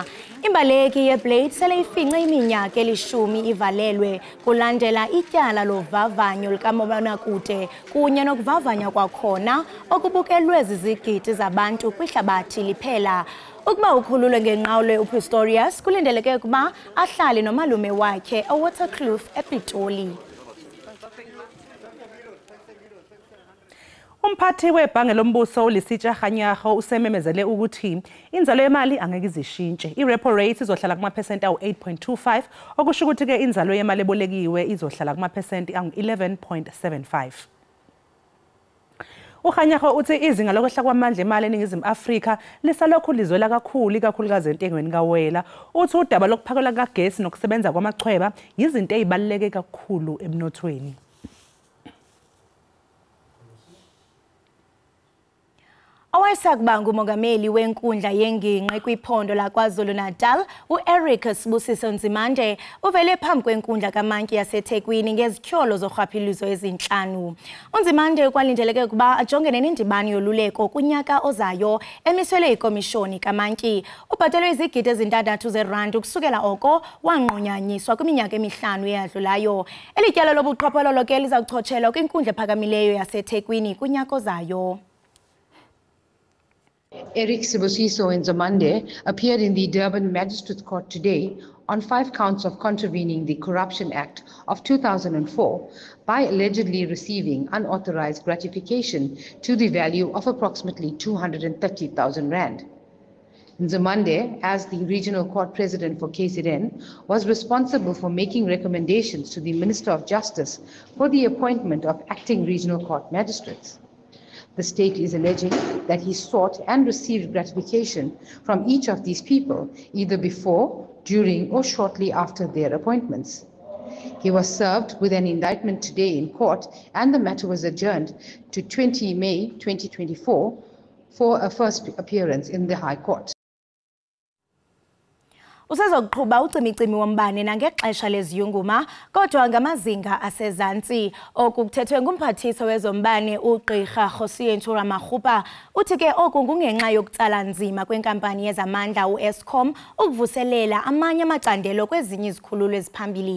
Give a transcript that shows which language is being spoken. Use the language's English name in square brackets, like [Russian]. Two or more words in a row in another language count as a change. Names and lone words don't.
[Xhosa] Imbaleki yeBlade sele ifince iminyaka elishumi ivalelwe kulandela ityala lovavanyo likamobonakude kunye nokuvavanya kwakhona okubukelwe zizigidi zabantu kwihlabathi liphela. Ukuba ukhululwe ngenqawule uPistorius kulindeleke ukuba ahlale nomalume wakhe eWaterkloof ePitoli. [Zulu] Umphathi webhange lombuso uLisitsha Kganyago usememezele ukuthi inzalo yemali angeke izishintshe. I- [English] repo rate [Zulu] izohlala kumaphesenti awu-8.25 okusho ukuthi ke inzalo yemali ebolekiwe izohlala kumaphesenti angu-11.75. uKganyago uthi izinga lokwehla kwamandla emali eNingizimu Afrika lisalokhu lizwela kakhulu ikakhulukazi entengweni kawela. Uthi udaba lokuphakelwa kagesi nokusebenza kwamachweba izinto ezibaluleke kakhulu emnothweni. [Xhosa] Owayesakuba ngumongameli wenkundla yenginqe kwiphondo laKwaZulu-Natal uEric Sibusiso Nzimande uvele phambi kwenkundla kaMantyi yaseThekwini ngezityholo zorhwaphilizo ezinhlanu. uNzimande kwalindeleke ukuba ajongene nendibano yoluleko kunyaka ozayo emiselwe ikomishoni kaMantyi. Ubhatelwe izigidi ezintandathu zeRand kusukela oko wanqunyanyiswa kwiminyaka emihlanu eyadlulayo. Eli tyala lobuqhophololo ke liza kuchotshelwa kwinkundla ephakamileyo yaseThekwini kunyaka ozayo. [English] Eric Sibusiso in Zamande appeared in the Durban Magistrates Court today on 5 counts of contravening the Corruption Act of 2004 by allegedly receiving unauthorized gratification to the value of approximately 230,000 rand. Nzimande, as the regional court president for KZN, was responsible for making recommendations to the Minister of Justice for the appointment of acting regional court magistrates. The state is alleging that he sought and received gratification from each of these people, either before, during, or shortly after their appointments. He was served with an indictment today in court, and the matter was adjourned to 20 May 2024 for a first appearance in the High Court. [Xhosa] Usezoqhuba ucimicimi wombane nangexesha leziyunguma kodwa ngamazinga asezantsi. Oku kuthethwe ngumphathiswa wezombane uGqirha Josientura Maghupa. Uthi ke oku kungenxa yokutsala nzima kwenkampani yezamandla uEskom ukuvuselela amanye amacandelo kwezinye izikhululo eziphambili.